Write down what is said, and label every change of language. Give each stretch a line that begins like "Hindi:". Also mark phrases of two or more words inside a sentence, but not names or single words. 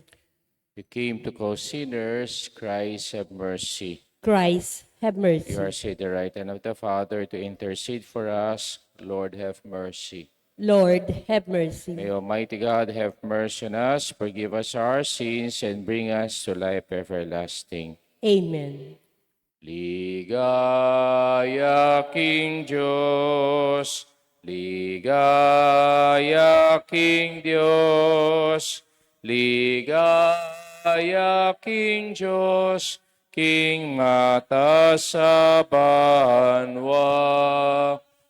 English: You came to call sinners, Christ have mercy. Christ, have You are mercy. seated at the right hand of the Father to intercede for us, Lord have mercy. Lord, have May mercy. Almighty God have mercy on us, forgive us our sins, and bring us to life everlasting. Amen.
Pampanga: Ligaya King Diyos, ligaya King Diyos, ligaya King Diyos, King mata sa banwa.